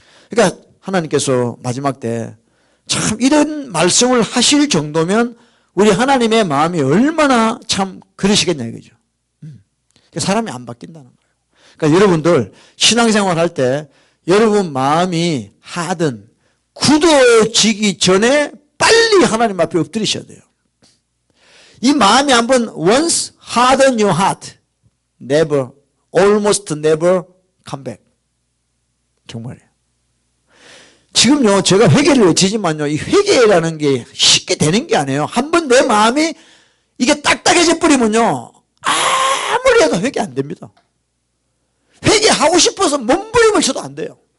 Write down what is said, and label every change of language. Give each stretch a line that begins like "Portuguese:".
Korean: 그러니까 하나님께서 마지막 때 참 이런 말씀을 하실 정도면 우리 하나님의 마음이 얼마나 참 그러시겠냐 이거죠. 사람이 안 바뀐다는 거예요. 그러니까 여러분들 신앙생활 할 때 여러분 마음이 하든 굳어지기 전에 빨리 하나님 앞에 엎드리셔야 돼요. 이 마음이 한번
English: once harden your heart, never, almost never come back.
Korean: 정말이에요. 지금요 제가 회개를 외치지만요 이 회개라는 게 쉽게 되는 게 아니에요. 한번 내 마음이 이게 딱딱해져 버리면요 아무리 해도 회개 안 됩니다. 회개하고 싶어서 몸부림을 쳐도 안 돼요.